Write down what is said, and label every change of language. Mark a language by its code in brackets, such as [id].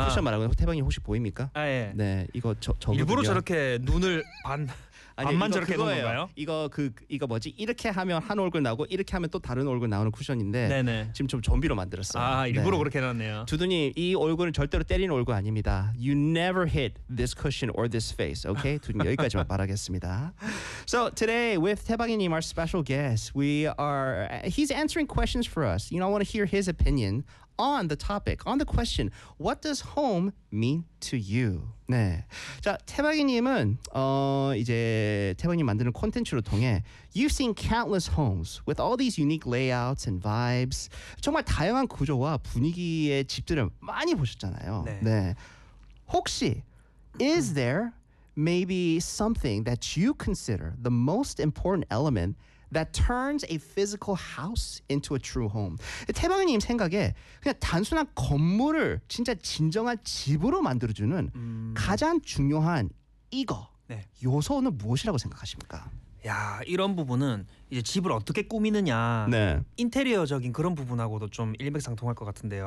[ko] 이 쿠션 말하고 태방이 혹시 보입니까? 아 예. 네, 이거 저 일부러 저렇게 눈을 반 아니, 반만 이거 저렇게 놓은 건가요? 이거 이거 뭐지? 이렇게 하면 한 얼굴 나오고 이렇게 하면 또 다른 얼굴 나오는 쿠션인데 네네. 지금 좀 좀비로 만들었어요. 아 일부러 네. 그렇게 해놨네요. 두두님 이 얼굴은 절대로 때리는 얼굴 아닙니다. [en] You never hit this cushion or this face. Okay? [ko] 두두님 여기까지만 바라겠습니다. [en] So today with 태방이님 our special guest, we are he's answering questions for us. You know, I want to hear his opinion on the topic, on the question, what does home mean to you? [ko] 네. 자, 태박이님은 이제 태박이님 만드는 콘텐츠로 통해 [en] You've seen countless homes with all these unique layouts and vibes. [ko] 정말 다양한 구조와 분위기의 집들을 많이 보셨잖아요. 네. 네. [en] 혹시 is there maybe something that you consider the most important element that turns a physical house into a true home? [ko] 태방님 생각에 그냥 단순한 건물을 진짜 진정한 집으로 만들어주는 가장 중요한 이거 네. 요소는 무엇이라고 생각하십니까? 야 이런 부분은 이제 집을 어떻게 꾸미느냐 네. 인테리어적인 그런 부분하고도 좀 일맥상통할 것 같은데요.